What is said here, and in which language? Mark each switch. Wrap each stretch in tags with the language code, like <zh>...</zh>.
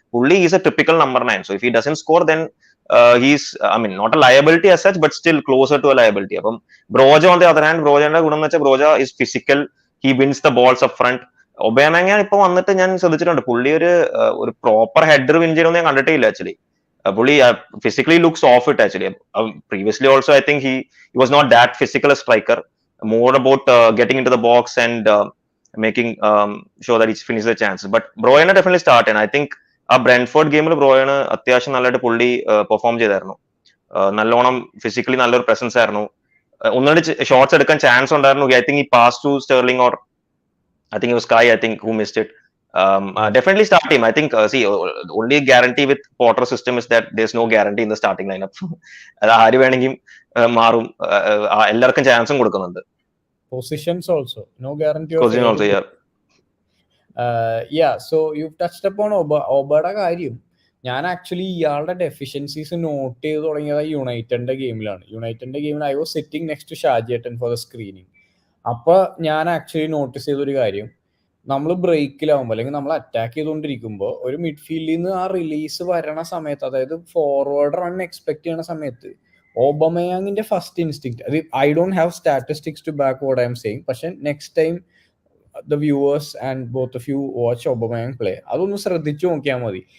<en>പുള്ളി is a typical number 9. So if he doesn't score then he's not a liability as such, but still closer to a liability. അപ്പം Broja on the other hand,</en> <ml>ബ്രോജയുടെ ഗുണം എന്ന് വെച്ചാൽ</ml> <en>Broja is physical, he wins the balls up front.</en> <ml>ഒബയാങ് ഇപ്പൊ വന്നിട്ട് ഞാൻ ശ്രദ്ധിച്ചിട്ടുണ്ട്, പുള്ളി ഒരു പ്രോപ്പർ ഹെഡർ വിൻ ചെയ്യണമെന്ന് ഞാൻ കണ്ടിട്ടേ ഇല്ല actually.</ml> <en>Bully physically looks off it actually. Previously also I think he was not that physical a striker, more about getting into the box and making sure that he finishes the chances. But Broyne definitely start, and I think</en> <ml>ആ Brentford ഗെയിമിൽ ബ്രോയാണ് അത്യാവശ്യം നല്ലതായിട്ട് പുള്ളി perform ചെയ്തായിരുന്നു. നല്ലോണം physically നല്ലൊരു presence ആയിരുന്നു. ഒന്നുകൂടി ഷോട്ട്സ് എടുക്കാൻ ചാൻസ് ഉണ്ടായിരുന്നു.</ml> <en>I think he passed to Sterling or I think it was Kai, I think, who missed it. Definitely start him. I think see, only guarantee with Potter system is that there's no guarantee in the starting lineup.</en> <ml>അത് ആര് വേണമെങ്കിലും മാറും, എല്ലാവർക്കും ചാൻസും കൊടുക്കുന്നുണ്ട്.</ml> <en>Positions also, no guarantee of Position also, yeah. Yeah, so you've touched upon</en> <ml>ഒബയുടെ കാര്യം. ഞാൻ actually ഇയാളുടെ ഡെഫിഷ്യൻസീസ് നോട്ട് ചെയ്ത് തുടങ്ങിയത് യുണൈറ്റഡിന്റെ ഗെയിമിലാണ്. യുണൈറ്റഡിന്റെ ഗെയിമിൽ</ml> <en>I was sitting next to ഷാജിയേട്ടൻ for the screening.</en> <ml>അപ്പൊ ഞാൻ ആക്ച്വലി നോട്ടീസ് ചെയ്തൊരു കാര്യം, നമ്മൾ ബ്രേക്കിലാവുമ്പോൾ അല്ലെങ്കിൽ നമ്മൾ അറ്റാക്ക് ചെയ്തുകൊണ്ടിരിക്കുമ്പോൾ ഒരു മിഡ്ഫീൽഡിൽ നിന്ന് ആ റിലീസ് വരണ സമയത്ത്, അതായത് ഫോർവേഡ് റൺ എക്സ്പെക്ട് ചെയ്യണ സമയത്ത് ഓബമയാങ്ങിന്റെ ഫസ്റ്റ് ഇൻസ്റ്റിങ്ക്റ്റ്, അത്</ml> <en>I don't have statistics to back what I'm saying,</en> <ml>പക്ഷെ</ml> <en>next time the viewers and both of you watch Aubameyang play,</en> <ml>അതൊന്ന് ശ്രദ്ധിച്ചു നോക്കിയാൽ മതി.</ml>